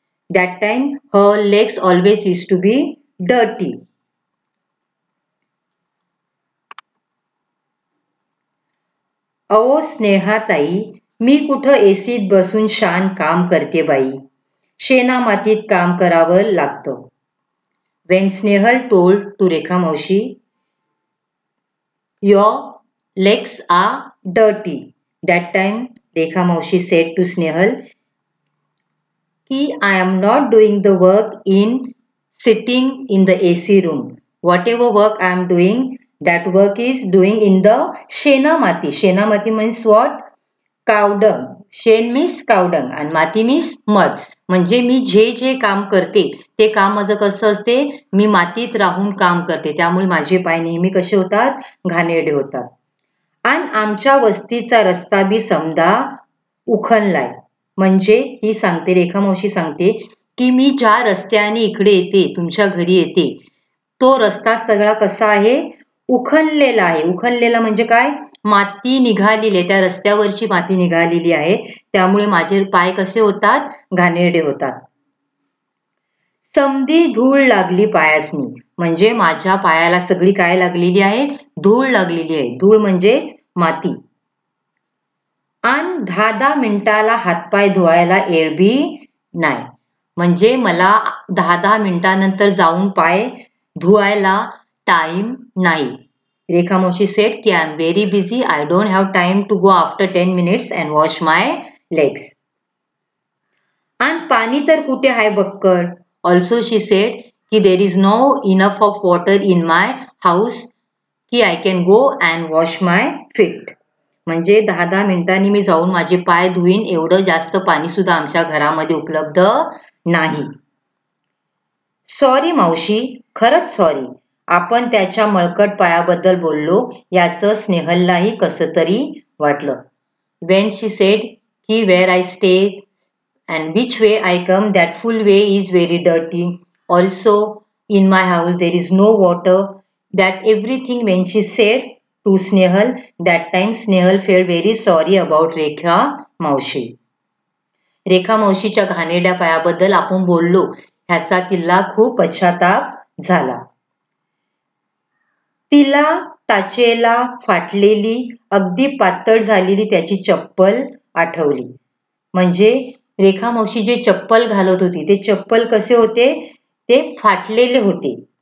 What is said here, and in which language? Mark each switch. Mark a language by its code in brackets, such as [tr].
[en] That time her legs always used to be dirty. [mr] अहो स्नेहाताई, मी कुठं एसीत बसून शान काम करते बाई, शेना मातीत काम करावं लागतं. [en] When Snehal told to Rekha Maushi, your legs are dirty. That time Rekha Maushi said to Snehal, ki I am not doing the work in sitting in the AC room. Whatever work I am doing, that work is doing in the Shena Mati. Shena Mati means what? Cow dung. शेण means cow dung and माती means mud. [mr] म्हणजे मी जे जे काम करते ते काम माझं कसं असते? मी मातीत राहून काम करते, त्यामुळे माझे पाय नेहमी कसे होतात? घाणेरडे होतात. आणि आमच्या वस्तीचा रस्ता बी समजा उखणलाय. म्हणजे ही सांगते, रेखा मावशी सांगते की मी ज्या रस्त्याने इकडे येते, तुमच्या घरी येते, तो रस्ता सगळा कसा आहे? उखणलेला आहे. उखणलेला म्हणजे काय? माती निघालेली आहे, त्या रस्त्यावरची माती निघालेली आहे, त्यामुळे माझे पाय कसे होतात? घाणेरडे होतात. समधी धूळ लागली पायासनी, म्हणजे माझ्या पायाला सगळी काय लागलेली आहे? धूळ लागलेली आहे. धूळ म्हणजेच माती. आणि 10-10 मिनिटाला हातपाय धुवायला एळबी नाही, म्हणजे मला 10-10 मिनिटानंतर जाऊन पाय धुवायला टाइम नाही. [en] Rekha Maushi said ki I am very busy, I don't have time to go after 10 minutes and wash my legs. आणि [mr] पाणी तर कुठे आहे बक्कळ. [en] Also she said की there is no enough of water in my house की I can go and wash my feet. [mr] म्हणजे 10-10 मिनिटांनी मी जाऊन माझे पाय धुईन एवढं जास्त पाणी सुद्धा आमच्या घरामध्ये उपलब्ध नाही. सॉरी मावशी, खरंच सॉरी. आपण त्याच्या मळकट पायाबद्दल बोललो याचं स्नेहललाही कसं तरी वाटलं. [en] When she said की where I stay and which way I come, that full way is very dirty. Also in my house there is no water. That everything when she said to Snehal, that time Snehal felt very sorry about Rekha मावशी. [mr] रेखा मावशीच्या घाणेरड्या पायाबद्दल आपण बोललो ह्याचा तिला खूप पश्चाताप झाला. तिला टाचेला फाटलेली अगदी पातळ झालेली त्याची चप्पल आठवली. म्हणजे रेखा मावशी जे चप्पल घालत होती ते चप्पल कसे होते, ते फाटलेले होते.